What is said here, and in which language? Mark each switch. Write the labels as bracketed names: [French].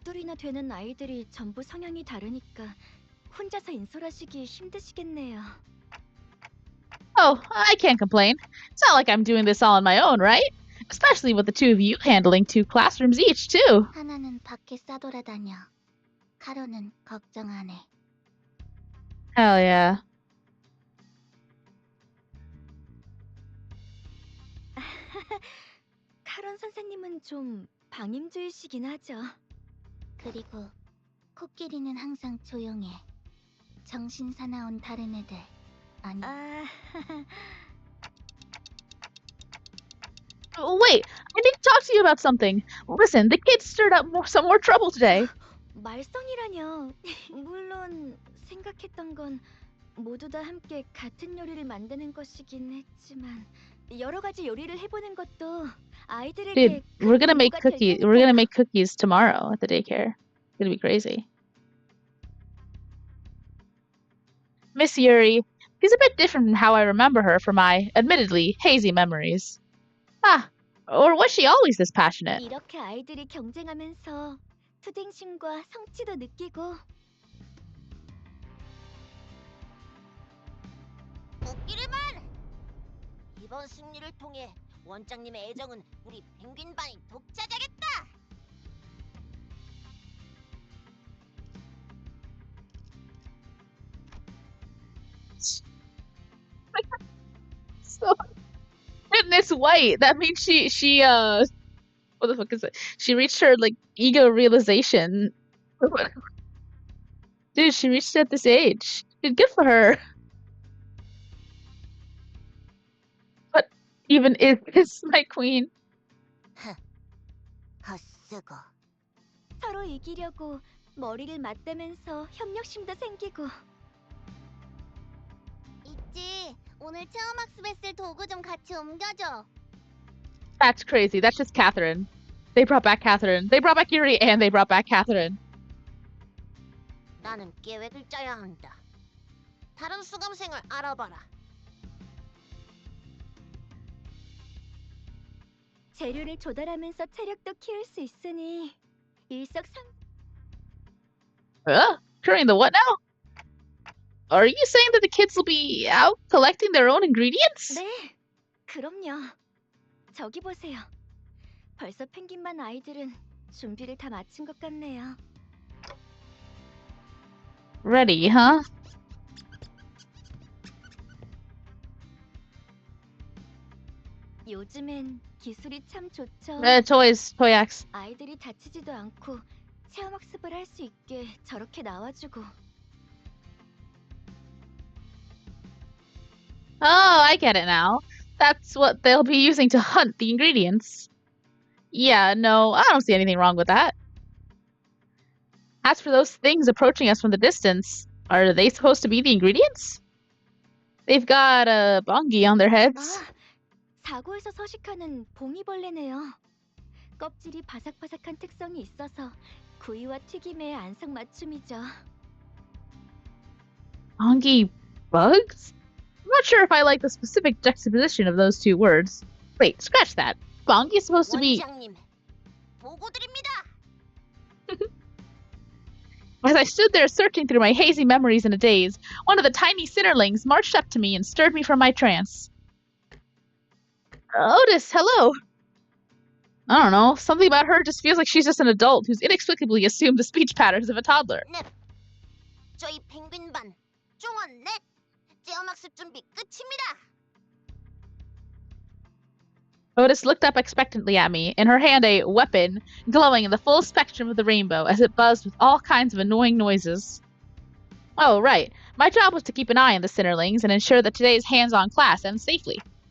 [Korean] 12이나 되는 아이들이 전부 성향이 다르니까 혼자서 인솔하시기 힘드시겠네요. [English] Oh, I can't complain. It's not like I'm doing this all on my own, right? Especially with the 2 of you handling 2 classrooms each, too. [Korean] 하나는 밖에 싸돌아다녀. 카로는 걱정 안 해. [English] Hell yeah. [Korean] 카론 선생님은 좀 방임주의시긴 하죠. 그리고 코끼리는 항상 조용해. 정신 사나운 다른 애들. 아니. [English] Wait, I need to talk to you about something. Listen, the kids stirred up some more trouble today. [Korean] 말썽이라뇨. 물론 생각했던 건 모두 다 함께 같은 요리를 만드는 것이긴 했지만 여러 가지 요리를 해보는 것도 아이들에게. [English] Dude, we're gonna make cookies. We're gonna make cookies tomorrow at the daycare. It's gonna be crazy. Miss Yuri, she's a bit different from how I remember her from my, admittedly, hazy memories. Ah, or was she always this passionate? [Korean] 이렇게 아이들이 경쟁하면서 투쟁심과 성취도 느끼고 웃기리만! 이번 승리를 통해 원장님의 애정은 우리 펭귄반이 독차지하겠다! [English] So goodness white. That means she what the fuck is it? She reached her like ego realization. Dude, she reached it at this age. Dude, good for her. What even is this, my queen? [Korean] 헛쓰고. 서로 이기려고 머리를 맞대면서 협력심도 생기고. 있지. 오늘 체험학습에 쓸 도구 좀 같이 옮겨줘. [English] That's crazy. That's just Catherine. They brought back Catherine. They brought back Yuri and they brought back Catherine. [Korean] 나는 계획을 짜야 한다. 다른 수강생을 알아봐라. 재료를 조달하면서 체력도 키울 수 있으니 일석삼. [English] During the what now? Are you saying that the kids will be out collecting their own ingredients? [Korean] 네, 그럼요. 저기 보세요. 벌써 펭귄반 아이들은 준비를 다 마친 것 같네요. [English] Ready, huh? [Korean] 요즘엔 기술이 참 좋죠. Toys, Toyax. 아이들이 다치지도 않고 체험학습을 할 수 있게 저렇게 나와주고. [English] Oh, I get it now. That's what they'll be using to hunt the ingredients. Yeah, no, I don't see anything wrong with that. As for those things approaching us from the distance, are they supposed to be the ingredients? They've got a bongi on their heads. [Korean] 아, 사고에서 서식하는 봉이벌레네요. 껍질이 바삭바삭한 특성이 있어서 구이와 튀김의 안성맞춤이죠. [English] Bongi bugs? I'm not sure if I like the specific juxtaposition of those two words. Wait, scratch that. Bongi is supposed to be... [Korean] 원장님, 보고드립니다. [English] As I stood there searching through my hazy memories in a daze, one of the tiny sinnerlings marched up to me and stirred me from my trance. Otis, hello. I don't know. Something about her just feels like she's just an adult who's inexplicably assumed the speech patterns of a toddler. [Korean] 넵. 저희 펭귄반 종원 넷. 체험학습 준비 끝입니다. [English] Otis looked up expectantly at me, in her hand a weapon glowing in the full spectrum of the rainbow as it buzzed with all kinds of annoying noises. Oh, right. My job was to keep an eye on the Sinnerlings and ensure that today's hands-on class ends safely.